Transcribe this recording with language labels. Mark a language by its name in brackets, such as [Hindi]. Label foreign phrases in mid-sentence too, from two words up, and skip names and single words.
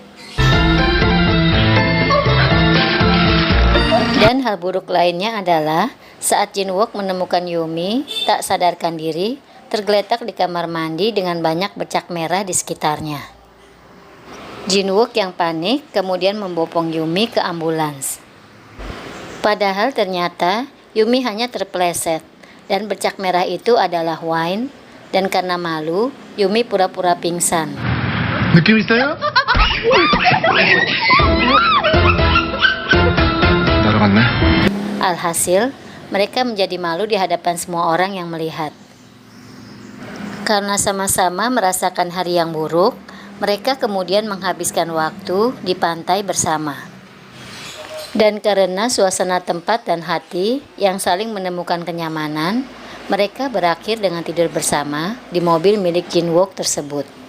[Indonesian] Dan hal buruk lainnya adalah saat Jin-wook menemukan Yoo-mi tak sadarkan diri, tergeletak di kamar mandi dengan banyak bercak merah di sekitarnya. Jin-wook yang panik kemudian membopong Yoo-mi ke ambulans. Padahal ternyata Yoo-mi hanya terpeleset dan bercak merah itu adalah wine, dan karena malu Yoo-mi pura-pura pingsan. [Korean] 느낌 있어요? 날아갔네. [Indonesian] Alhasil, mereka menjadi malu di hadapan semua orang yang melihat. Karena sama-sama merasakan hari yang buruk, mereka kemudian menghabiskan waktu di pantai bersama. Dan karena suasana tempat dan hati yang saling menemukan kenyamanan, mereka berakhir dengan tidur bersama di mobil milik Jin-wook tersebut.